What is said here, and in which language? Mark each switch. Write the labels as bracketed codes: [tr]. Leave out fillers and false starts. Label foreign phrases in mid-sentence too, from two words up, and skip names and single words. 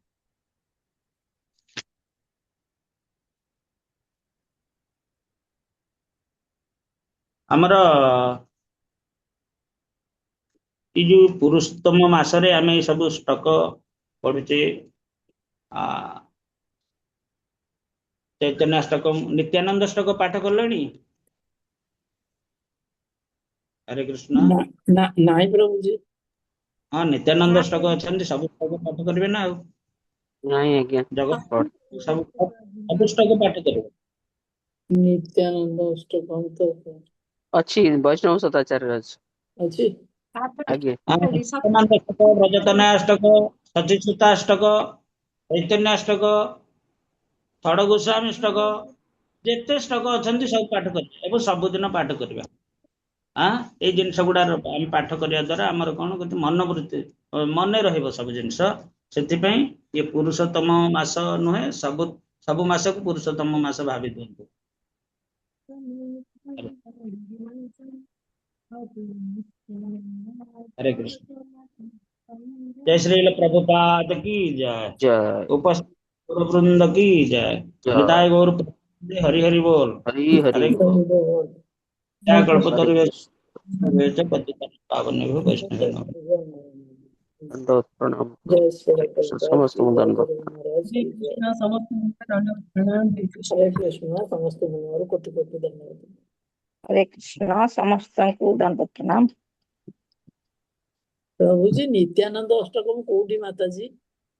[or] ଆମର ଏଇ ଯୋଉ ପୁରୁଷୋତ୍ତମ ମାସରେ ଆମେ ସବୁ ଶ୍ଳୋକ ପଢୁଛେ, ଚୈତନ୍ୟ ଅଷ୍ଟକମ୍, ନିତ୍ୟାନନ୍ଦ ଶ୍ଳୋକ ପାଠ କଲେଣି? ହରେ କୃଷ୍ଣ। ନାଇଁ ପ୍ରଭୁଜୀ। ହଁ, ନିତ୍ୟାନନ୍ଦ ଶ୍ଳୋକ ଅଛନ୍ତି, ସବୁ ଶ୍ଳୋକ ପାଠ କରିବେ ନା ଆଉ। [hi] नहीं आज्ञा जगत पढ़ सब सब [or] ଷ୍ଟକ ପାଠ କରିବ। [hi] नित्यानंद अष्टकम तो अच्छी वैष्णव सदाचार्य ଅଛି अच्छी आज्ञा [or] ସତ୍ୟନାରାୟଣ ଅଷ୍ଟକ, ବ୍ରଜତନୟ ଅଷ୍ଟକ, ସଚିଚ୍ୟୁତାଷ୍ଟକ, ଚୈତନ୍ୟାଷ୍ଟକ, ଷଡ଼ଗୋସ୍ୱାମୀ ଅଷ୍ଟକ, ଯେତେ ଷ୍ଟକ ଅଛନ୍ତି ସବୁ ପାଠ କରିବା ଏବଂ ସବୁଦିନ ପାଠ କରିବା। ଏଇ ଜିନିଷ ଗୁଡା ଆମେ ପାଠ କରିବା ଦ୍ୱାରା ଆମର କଣ ଗୋଟେ ମନୋବୃତ୍ତି ମନେ ରହିବ ସବୁ ଜିନିଷ। ସେଥିପାଇଁ ଇଏ ପୁରୁଷୋତ୍ତମ ମାସ ନୁହେଁ, ସବୁ ମାସକୁ ପୁରୁଷୋତ୍ତମ ମାସ ଭାବି ଦିଅନ୍ତୁ। [hi] हरे कृष्ण। जय श्री प्रभुपाद की जय। जय उपस्थित गुरु वृंद की जय। जय [bn] নিতাই গৌর প্রেমানন্দে হরি হরি বোল। [hi] हरि हरि हरे बोल। क्या हरे कल्पतरु कृष्ण [sa] पतितानां पावनेभ्यो वैष्णवेभ्यो नमः। [hi] दंडवत प्रणाम जय श्री हरे कृष्ण प्रभुपाद समस्त की जय, दंडवत गुरु महाराज हरे की जय। कृष्ण समस्त प्रणाम हरे कृष्ण। हरे कृष्ण समस्त मुनिवर कोटि कोटि धन्यवाद। हरे कृष्ण समस्तଙ୍କୁ दंड प्रणाम। प्रभु जी नित्यानंद अष्टकम कोउठी माता जी?